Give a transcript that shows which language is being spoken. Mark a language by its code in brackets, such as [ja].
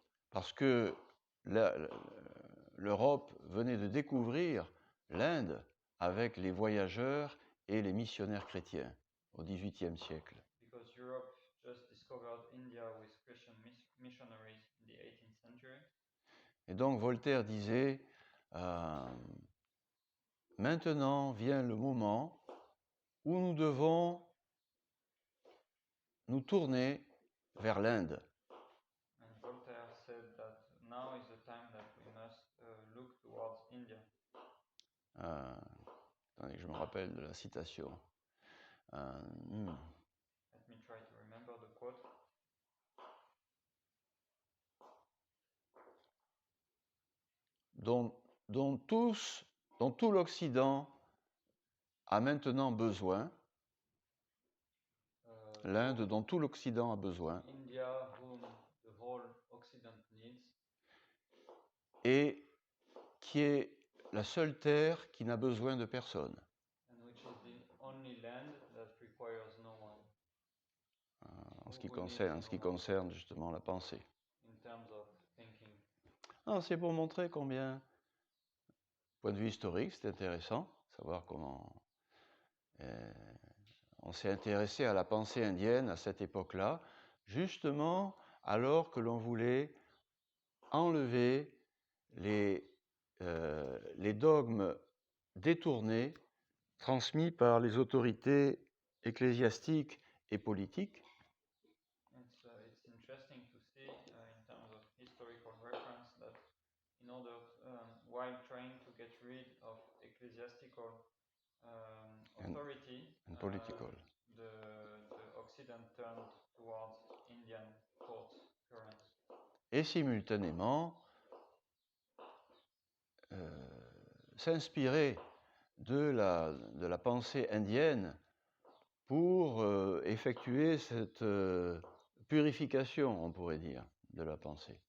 [fr] parce que l'Europe venait de découvrir l'Inde avec les voyageurs et les missionnaires chrétiens au XVIIIe siècle. [en] Because Europe just discovered India with Christian missionaries in the 18th century. [fr] Et donc Voltaire disait, maintenant vient le moment où nous devons nous tourner vers l'Inde. [en] And Voltaire said that now is the time that we must look towards India. [fr] Attendez, je me rappelle de la citation. [en] Let me try to remember the quote. [fr] Dont tout l'Occident a maintenant besoin, l'Inde dont tout l'Occident a besoin, [en] India, whom the whole Occident needs, [fr] et qui est la seule terre qui n'a besoin de personne. [en] and which is the only land that requires no one. [fr] En ce qui concerne justement la pensée. [en] In terms of thinking. [fr] C'est pour montrer combien, point de vue historique, c'est intéressant, savoir comment on s'est intéressé à la pensée indienne à cette époque-là, justement alors que l'on voulait enlever les dogmes détournés transmis par les autorités ecclésiastiques et politiques. [en] It's interesting to see in terms of historical reference that in order, while trying to get rid of ecclesiastical authority, and political. The Occident turned towards Indian thought currents. [fr] Et simultanément s'inspirer de la pensée indienne pour effectuer cette purification, on pourrait dire, de la pensée.